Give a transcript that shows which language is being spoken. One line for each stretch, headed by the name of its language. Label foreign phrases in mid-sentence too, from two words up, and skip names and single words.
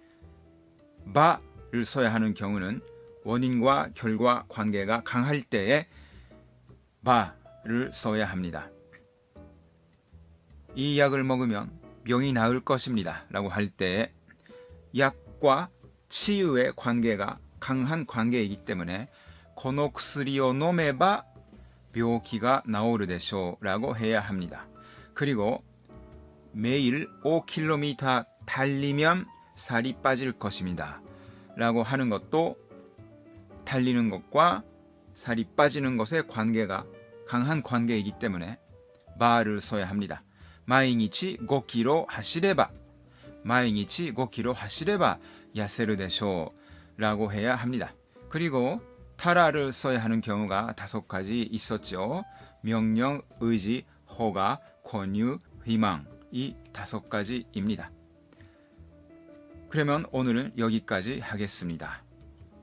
Korean: 바를 써야 하는 경우는 원인과 결과 관계가 강할 때에 바를 써야 합니다. 이 약을 먹으면 병이 나을 것입니다 라고 할 때에 약과 치유의 관계가 강한 관계이기 때문에
Japanese: この薬を飲めば病気が治るでしょう
Korean: 라고 해야 합니다. 그리고 매일 5km 달리면 살이 빠질 것입니다 라고 하는 것도 달리는 것과 살이 빠지는 것의 관계가 강한 관계이기 때문에 바를 써야 합니다.
Japanese: 毎日 5km 走れば毎日 5km 走れば痩せるでしょう
Korean: 라고 해야 합니다. 그리고 타라를 써야 하는 경우가 5가지 있었죠. 명령, 의지, 허가, 권유, 희망 이 5가지입니다. 그러면 오늘은 여기까지 하겠습니다.